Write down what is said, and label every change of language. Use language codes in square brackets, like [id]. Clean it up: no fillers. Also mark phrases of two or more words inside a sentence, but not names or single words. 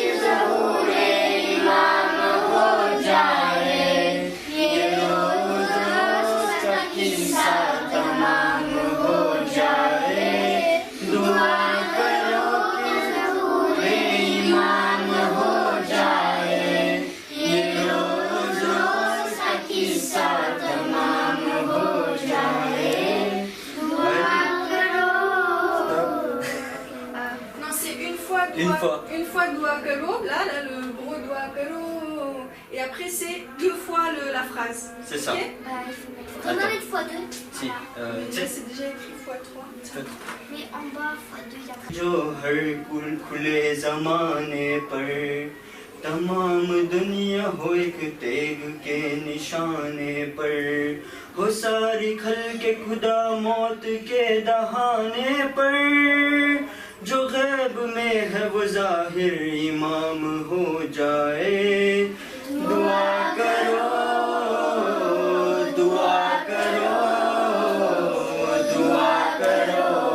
[ur] زبورِ امام ہو جائے یہ روز روز کا قصہ تمام ہو جائے دعا کرو کہ زبورِ امام ہو جائے یہ روز روز کا قصہ تمام ہو جائے دعا کرو. [fr] Non, c'est une fois [ur] دعا کرو, [fr] là, le gros [ur] دعا کرو. [fr] Et après, c'est deux fois la phrase. C'est ça. Ok. On en met fois deux. Si, Là, c'est déjà écrit fois 3. Mais en bas, fois deux, il y a pas. [ur] جو ہر کل کھلے زمانے پر تمام دنیا ہو ایک تیغ کے نشانے پر ہو ساری خل کے خدا موت کے دہانے پر جو غیب میں ہے وہ ظاہر امام ہو جائے دعا کرو دعا کرو دعا کرو